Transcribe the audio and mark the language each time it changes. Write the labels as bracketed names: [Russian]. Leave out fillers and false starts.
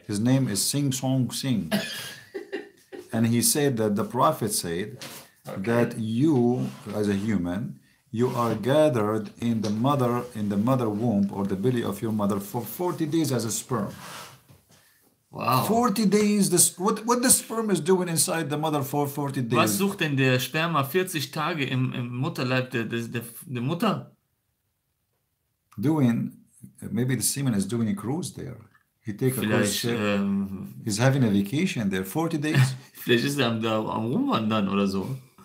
[English] His name is Sing Song Sing. And he said that the prophet said that you, as a human, you are gathered in the mother womb or the belly of your mother for 40 days as a sperm. Wow. 40 days, what the sperm is doing inside the mother for 40 days? [German] Was sucht denn der Sperma 40 Tage im Mutterleib der Mutter? [English] Doing, maybe the semen is doing a cruise there. He take a cruise [German] Vielleicht, [English] ship. He's having a vacation there, 40 days. [German] vielleicht ist er da am Rumwandern oder so.